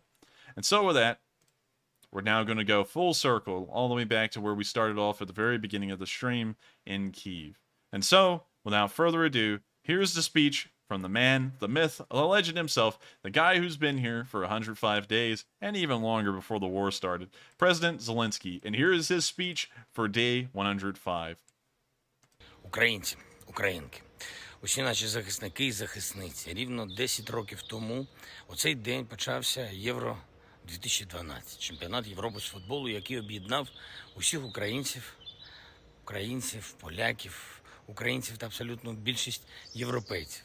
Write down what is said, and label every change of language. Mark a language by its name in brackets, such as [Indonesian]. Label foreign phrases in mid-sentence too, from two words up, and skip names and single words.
[English] And so with that, we're now going to go full circle all the way back to where we started off at the very beginning of the stream in Kyiv. And so, without further ado, here's the speech from the man, the myth, the legend himself, the guy who's been here for 105 days and even longer before the war started, President Zelensky. And here is his speech for day 105. [Ukrainian] Українці, українки, усі наші захисники і захисниці. Рівно 10 років тому у цей день почався Євро 2012, чемпіонат Європи з футболу, який об'єднав усіх українців, поляків, українців та абсолютну більшість європейців.